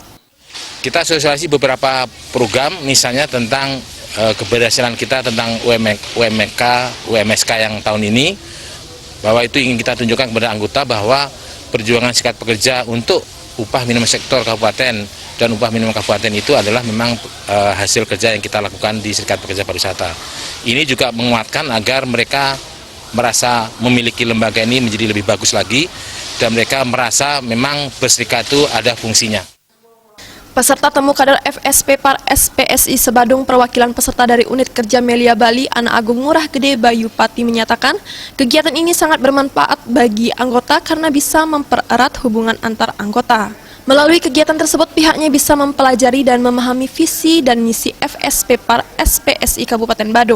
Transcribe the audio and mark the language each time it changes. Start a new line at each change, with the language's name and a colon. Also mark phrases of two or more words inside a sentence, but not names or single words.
Indonesian: Kita sosialisasi beberapa program, misalnya tentang keberhasilan kita tentang UMSK yang tahun ini, bahwa itu ingin kita tunjukkan kepada anggota bahwa perjuangan serikat pekerja untuk upah minimum sektor kabupaten dan upah minimum kabupaten itu adalah memang hasil kerja yang kita lakukan di Serikat Pekerja Pariwisata. Ini juga menguatkan agar mereka merasa memiliki lembaga ini menjadi lebih bagus lagi dan mereka merasa memang berserikat itu ada fungsinya. Peserta temu kader FSPPAR SPSI se-Badung perwakilan peserta dari unit kerja Melia Bali Anak Agung Ngurah Gede Bayu Pati menyatakan kegiatan ini sangat bermanfaat bagi anggota karena bisa mempererat hubungan antar anggota. Melalui kegiatan tersebut pihaknya bisa mempelajari dan memahami visi dan misi FSPPAR SPSI Kabupaten Badung.